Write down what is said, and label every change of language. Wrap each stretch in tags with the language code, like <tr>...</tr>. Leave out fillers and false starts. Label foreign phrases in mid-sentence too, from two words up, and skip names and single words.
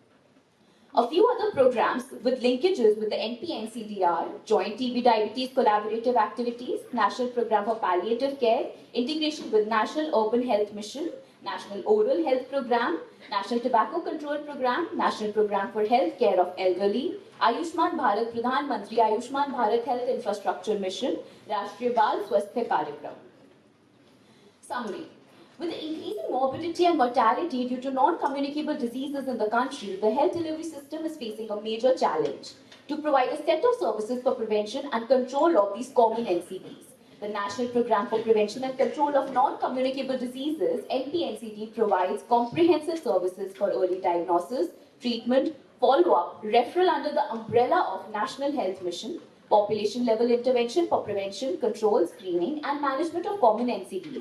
<en>A few other programs with linkages with the NP-NCDR, Joint TB Diabetes Collaborative Activities, National Program for Palliative Care, integration with National Urban Health Mission, National Oral Health Program, National Tobacco Control Program, National Program for Health Care of Elderly, Ayushman Bharat Pradhan Mantri Ayushman Bharat Health Infrastructure Mission, Rashtriya Bal Swasthya Karyakram. Summary. With the increasing morbidity and mortality due to non-communicable diseases in the country, the health delivery system is facing a major challenge to provide a set of services for prevention and control of these common NCDs. The National Program for Prevention and Control of Non-Communicable Diseases, NPNCD, provides comprehensive services for early diagnosis, treatment, follow-up, referral under the umbrella of National Health Mission, population-level intervention for prevention, control, screening, and management of common NCDs.</en>